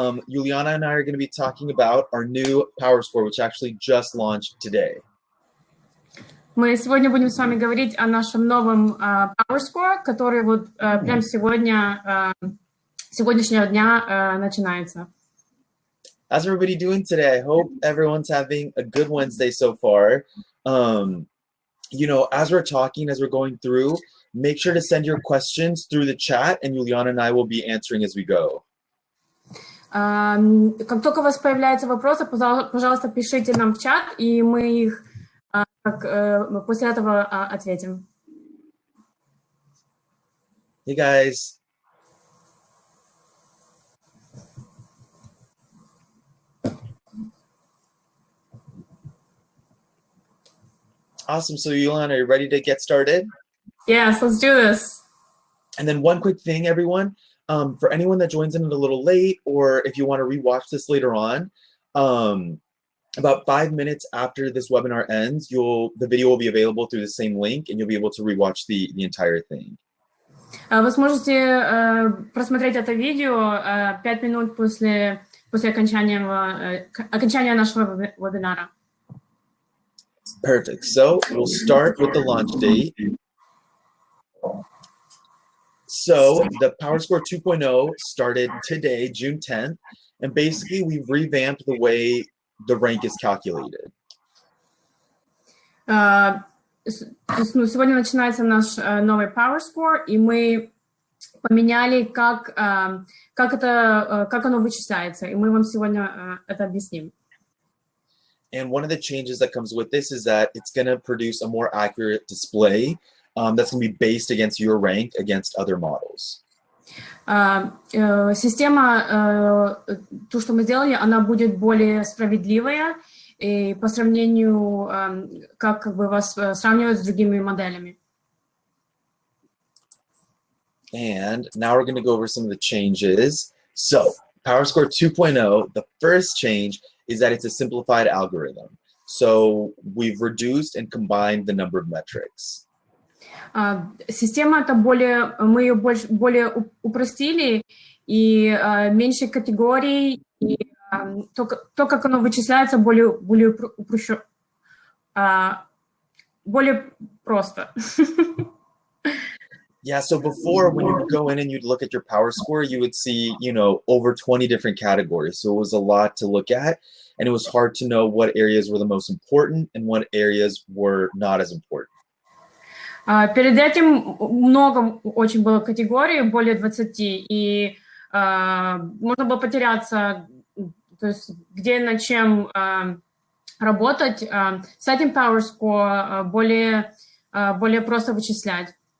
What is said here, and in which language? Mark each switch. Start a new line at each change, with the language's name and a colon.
English: Juliana and I are going to be talking about our new Power Score, which actually just launched today.
Russian: Мы сегодня будем с вами говорить о нашем новом Powerscore, который вот прямо сегодняшнего дня начинается.
English: How's everybody doing today? I hope everyone's having a good Wednesday so far. As we're talking, as we're going through, make sure to send your questions through the chat, and Juliana and I will be answering as we go.
Russian: Как только у вас появляются вопросы, пожалуйста, пишите нам в чат, и мы их после этого ответим.
English: Hey guys. Awesome. So Juliana, are you ready to get started? Yes, let's do this. And then one quick thing, everyone, for anyone that joins in a little late, or if you want to rewatch this later on, about 5 minutes after this webinar ends, the video will be available through the same link, and you'll be able to rewatch the entire thing.
Russian: Вы сможете просмотреть это видео 5 минут после окончания нашего вебинара.
English: Perfect. So we'll start with the launch date. So the PowerScore 2.0 started today, June 10th, and basically we've revamped the way the rank is calculated.
Russian: Сегодня начинается наш новый PowerScore, и мы поменяли, как оно вычисляется, и мы вам сегодня это объясним.
English: And one of the changes that comes with this is that it's going to produce a more accurate display that's going to be based against your rank against other models.
Russian: Система, то, что мы сделали, она будет более справедливая и по сравнению, как бы вас сравнивать с другими моделями.
English: And now we're going to go over some of the changes. So PowerScore 2.0, the first change is that it's a simplified algorithm. So we've reduced and combined the number of metrics.
Russian: Система мы ее более упростили, и меньше категорий, и то, как оно вычисляется, более просто.
English: Yeah, so before when you'd go in and you'd look at your power score, you would see, over 20 different categories. So it was a lot to look at, and it was hard to know what areas were the most important and what areas were not as important.
Russian: Перед этим много очень было категорий, более 20, и можно было потеряться, то есть где над чем работать. С этим PowerScore более просто вычислять.